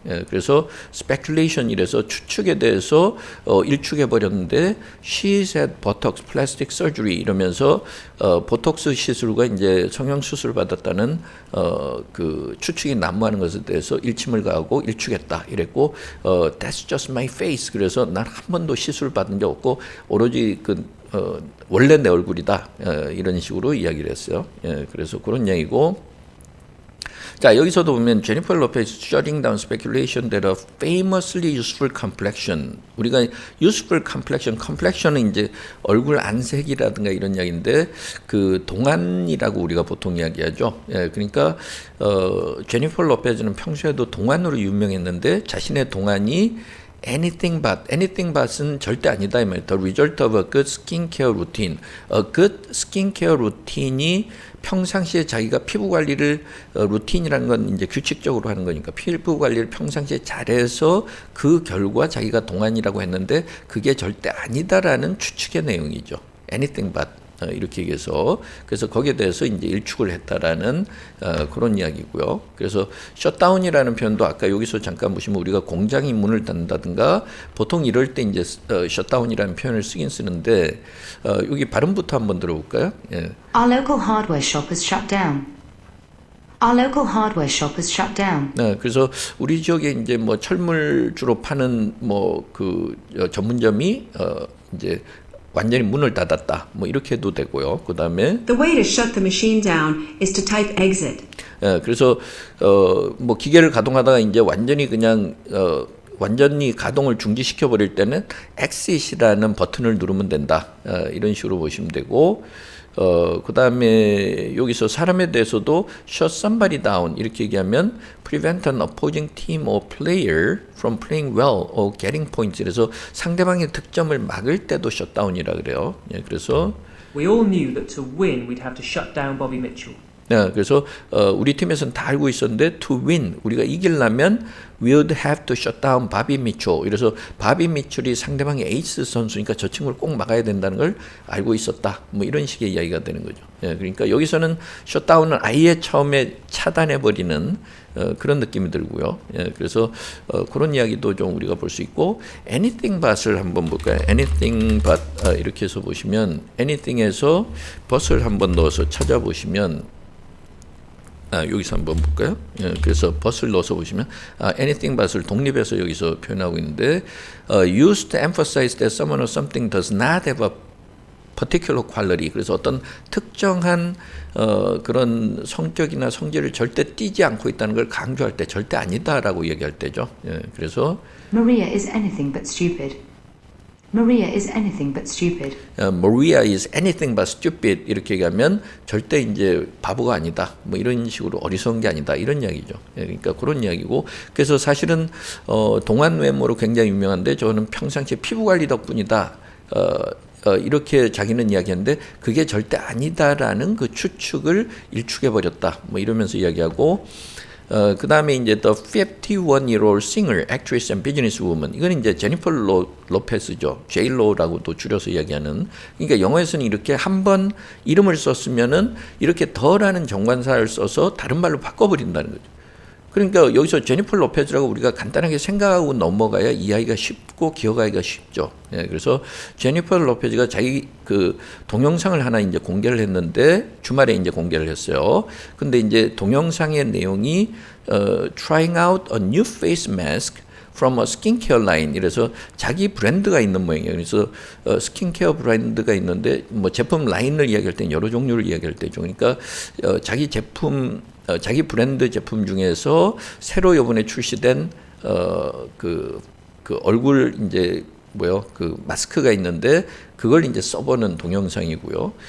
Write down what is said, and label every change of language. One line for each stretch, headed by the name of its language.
Korean: 예, 그래서 speculation 이래서 추측에 대해서 일축해 버렸는데
English: she's had Botox plastic surgery
Korean: 이러면서 보톡스 시술과 이제 성형 수술 받았다는 그 추측이 난무하는 것에 대해서 일침을 가하고 일축했다 이랬고
English: that's just my face
Korean: 그래서 난 한 번도 시술 받은 적 없고 오로지 그 원래 내 얼굴이다 이런 식으로 이야기를 했어요. 예, 그래서 그런 이야기고 자, 여기서도 보면
English: 제니퍼 로페즈 shutting down speculation that a famously useful complexion.
Korean: 우리가 useful complexion은 이제 얼굴 안색이라든가 이런 이야기인데 그 동안이라고 우리가 보통 이야기하죠. 예, 그러니까 제니퍼 로페즈는 평소에도 동안으로 유명했는데 자신의 동안이 anything but은 절대 아니다 이 말이에요.
English: The result of a good skincare routine. A good skincare routine
Korean: 이 평상시에 자기가 피부 관리를 루틴이라는 건 이제 규칙적으로 하는 거니까 피부 관리를 평상시에 잘해서 그 결과 자기가 동안이라고 했는데 그게 절대 아니다라는 추측의 내용이죠. anything but 이렇게 얘기해서 그래서 거기에 대해서 이제 일축을 했다라는 그런 이야기고요. 그래서 셧다운이라는 표현도 아까 여기서 잠깐 보시면 우리가 공장이 문을 닫는다든가 보통 이럴 때 이제 셧다운이라는 표현을 쓰긴 쓰는데 여기 발음부터 한번 들어볼까요? 예.
English: Our local hardware shop has shut down. Our local hardware shop has shut down.
Korean: 네, 그래서 우리 지역에 이제 뭐 철물 주로 파는 뭐 그 전문점이 이제 완전히 문을 닫았다. 뭐 이렇게 해도 되고요. 그다음에
English: The way to shut the machine down is to type exit.
Korean: 예, 그래서 뭐 기계를 가동하다가 이제 완전히 그냥 완전히 가동을 중지시켜 버릴 때는
English: exit
Korean: 이라는 버튼을 누르면 된다. 이런 식으로 보시면 되고 그다음에 여기서
English: 사람에 대해서도 shut somebody down
Korean: 이렇게 얘기하면
English: prevent an opposing team or player from playing well or getting points.
Korean: 그래서 상대방의 득점을 막을 때도 shutdown이라 그래요. 예, 그래서
English: We all knew that to win we'd have to shut down Bobby Mitchell.
Korean: 네, 그래서 우리 팀에서는 다 알고 있었는데 to win 우리가 이기려면
English: we would have to shut down
Korean: 바비 미첼. 그래서 바비 미첼이 상대방의 에이스 선수니까 저 친구를 꼭 막아야 된다는 걸 알고 있었다. 뭐 이런 식의 이야기가 되는 거죠. 예, 그러니까 여기서는 셧다운은 아예 처음에 차단해 버리는 그런 느낌이 들고요. 예, 그래서 그런 이야기도 좀 우리가 볼 수 있고 anything but을 한번 볼까요? anything but 이렇게 해서 보시면 anything에서 but을 한번 넣어서 찾아보시면 여기서 한번 볼까요? 예, 그래서 but을 넣어서 보시면 anything but을 독립해서 여기서 표현하고 있는데
English: used to emphasize that someone or something does not have a particular quality.
Korean: 그래서 어떤 특정한 그런 성격이나 성질을 절대 띄지 않고 있다는 걸 강조할 때 절대 아니다라고 얘기할 때죠. 예, 그래서
English: Maria is anything but stupid. Maria is anything but stupid. Maria is anything but stupid
Korean: 이렇게 얘기하면 절대 이제 바보가 아니다. 뭐 이런 식으로 어리석은 게 아니다. 이런 이야기죠. 예, 그러니까 그런 이야기고 그래서 사실은 동안 외모로 굉장히 유명한데 저는 평상시에 피부 관리 덕분이다. 이렇게 자기는 이야기하는데 그게 절대 아니다라는 그 추측을 일축해버렸다. 뭐 이러면서 이야기하고 그 다음에 이제
English: The 51-year-old singer, actress and businesswoman.
Korean: 이건 이제 제니퍼 로페스죠. J-Lo라고도 줄여서 이야기하는. 그러니까 영어에서는 이렇게 한 번 이름을 썼으면은 이렇게 더라는 정관사를 써서 다른 말로 바꿔버린다는 거죠. 그러니까 여기서 제니퍼 로페즈라고 우리가 간단하게 생각하고 넘어가야 이해하기가 쉽고 기억하기가 쉽죠. 예, 그래서 제니퍼 로페즈가 자기 그 동영상을 하나 이제 공개를 했는데 주말에 이제 공개를 했어요. 근데 이제 동영상의 내용이
English: trying out a new face mask from a skincare line.
Korean: 이래서 자기 브랜드가 있는 모양이에요. 그래서 스킨케어 브랜드가 있는데 뭐 제품 라인을 이야기할 때는 여러 종류를 이야기할 때죠. 그러니까 자기 제품 자기 브랜드 제품 중에서 새로 이번에 출시된 그 얼굴 이제 그 마스크가 있는데 그걸 이제 써보는 동영상이고요.